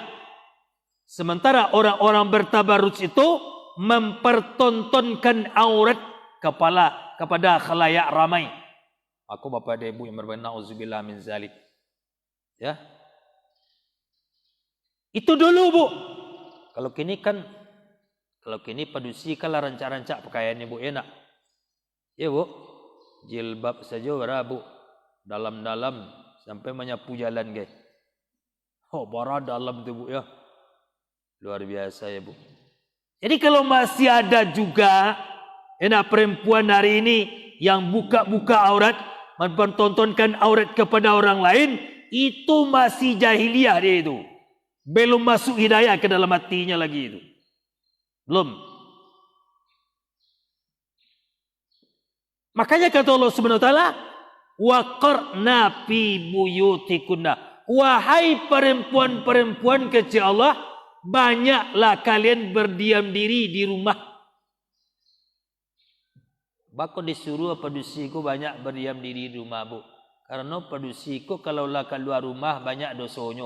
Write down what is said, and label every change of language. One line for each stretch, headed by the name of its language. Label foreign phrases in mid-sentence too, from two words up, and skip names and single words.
Indonesian: Sementara orang-orang bertabarruj itu mempertontonkan aurat kepada khalayak ramai. Aku Bapak dan Ibu yang berbahagia,
Arabic: na'udzubillah min zalik.
Indonesian: Ya. Itu dulu, Bu.
Minangkabau: Kalau kini padusi kalau rancak-rancak pakaiannya,
Indonesian: Bu, enak. Ya, Bu. Jilbab saja Bu. Dalam-dalam sampai menyapu jalan, guys.
Minangkabau: Oh, bara dalam tu, Bu, ya.
Indonesian: Luar biasa ya, Bu. Jadi kalau masih ada juga enak perempuan hari ini yang buka-buka aurat, mempertontonkan aurat kepada orang lain, itu masih jahiliyah dia itu. Belum masuk hidayah ke dalam hatinya lagi itu. Belum. Makanya kata Allah
Arabic: Subhanahu wa taala, wa qarna fi buyutikunna.
Indonesian: Wahai perempuan-perempuan kecil Allah, banyaklah kalian berdiam diri di rumah.
Minangkabau: Bako disuruh padusiku banyak berdiam diri di rumah, Bu. Karena padusiku kalau lah keluar rumah banyak dosonyo.